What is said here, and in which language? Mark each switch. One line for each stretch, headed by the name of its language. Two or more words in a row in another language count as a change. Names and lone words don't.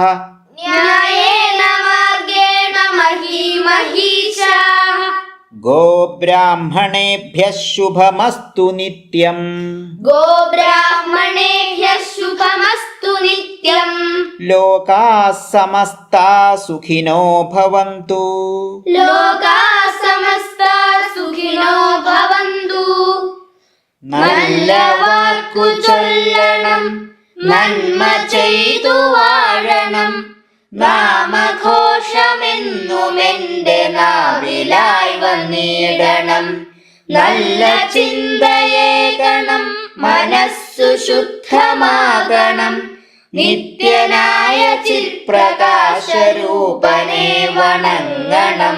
Sanskrit: ന്യായേന മാർഗേണ മഹീമഹീഷാഃ ഗോബ്രാഹ്മണേഭ്യഃ ശുഭമസ്തു നിത്യം ഗോബ്രാഹ്മണേഭ്യഃ ശുഭമസ്തു നിത്യം ലോകാഃ സമസ്താഃ സുഖിനോ ഭവന്തു ലോകാഃ സമസ്താഃ സുഖിനോ ഭവന്തു.
Malayalam: നല്ല വാക്കു ചൊല്ലണം, നന്മ ചെയ്തു വാഴണം, നാമഘോഷമെന്നും എന്റെ നാവിലായി വന്നിടണം. നല്ല ചിന്തയേകണം, മനസ്സു ശുദ്ധമാകണം, നിത്യനായ ചിൽപ്രകാശരൂപനെ വണങ്ങണം.